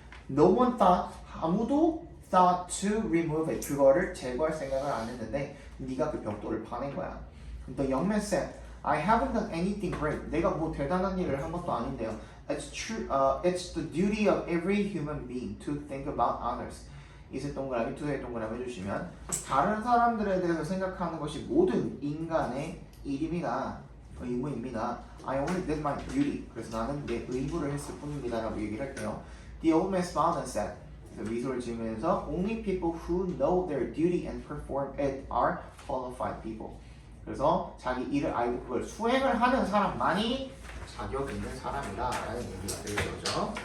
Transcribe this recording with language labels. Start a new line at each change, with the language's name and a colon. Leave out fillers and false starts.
English: No one thought,
Korean: 아무도
English: thought to remove it.
Korean: 그거를 제거할 생각을 안 했는데 네가 그 벽돌을 파낸 거야.
English: The young man said, I haven't done anything great.
Korean: 내가 뭐 대단한 일을 한 것도 아닌데요.
English: It's true. It's the duty of every human being to think about others.
Korean: 이세 동그라미, 두세 동그라미 해주시면 다른 사람들에 대해서 생각하는 것이 모든 인간의 일입니다. 의무입니다.
English: I only did my duty.
Korean: 그래서 나는 내 의무를 했을 뿐입니다라고 얘기를 할게요.
English: The old man smiled and said.
Korean: 미소를 지으면서
English: Only people who know their duty and perform it are qualified people.
Korean: 그래서 자기 일을 알고 그걸 수행을 하는 사람만이 자격 있는 사람이다라는 얘기가 되는 거죠.